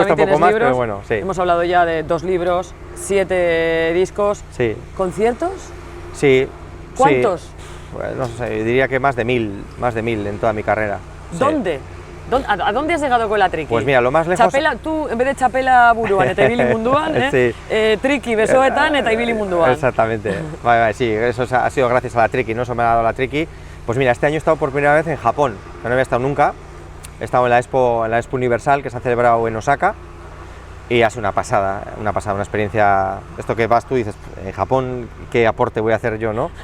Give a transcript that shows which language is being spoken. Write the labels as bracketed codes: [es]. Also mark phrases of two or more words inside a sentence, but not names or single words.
[es] me cuesta un poco más, libros. pero bueno, sí. Hemos hablado ya de 2 libros, 7 discos. Sí. ¿Conciertos? Sí. ¿Cuántos? Sí. Pues, no sé, diría que más de 1000 en toda mi carrera. ¿Dónde? Sí. ¿A dónde has llegado con la triqui? Pues mira, lo más lejos... Tú, en vez de [eu] txapela buruan eta ibili munduan, sí, triqui besoetan eta ibili munduan. [es] Exactamente. Vale, sí, eso ha sido gracias a la triqui, ¿no? Eso me ha dado la triqui. Pues mira, este año he estado por primera vez en Japón, que no había estado nunca. He estado en la Expo Universal, que se ha celebrado en Osaka, y ha sido una pasada, una experiencia. Esto que vas tú y dices, en Japón, ¿qué aporte voy a hacer yo, no?